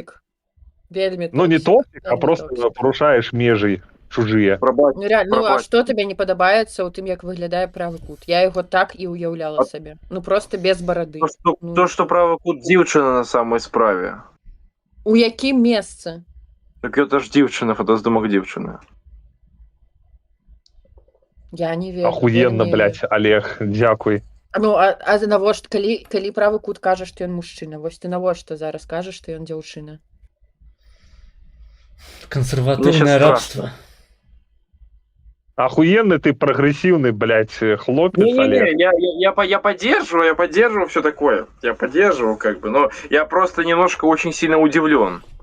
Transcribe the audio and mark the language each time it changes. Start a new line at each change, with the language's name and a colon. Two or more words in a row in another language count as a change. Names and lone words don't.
Belarusian: Ну не топсік, а просто парушаеш межы чужыя. Ну реально, ну а што табе не падабаецца ў тым, як выглядае правы кут? Я яго так і ўяўляла сабе. Ну просто без барады. То, што правы кут дзіўчына на самой справе. У якім месцы? Так
Russian: это ж
Belarusian: дзіўчына, фотаздымак дзіўчыны.
Russian: Я не верю. Охуенно, блядь,
Belarusian: Олег, дзякуй. Ну, а навошта, калі правы кут кажа, што ён мужчына? Вось ты навошта зараз кажаш, што ён дзяўчына?
Russian: Консервативное рабство. Охуенный ты прогрессивный, блядь, хлопец, Олег. Я поддерживаю все такое. Я поддерживаю, как бы, но я просто немножко очень сильно удивлен.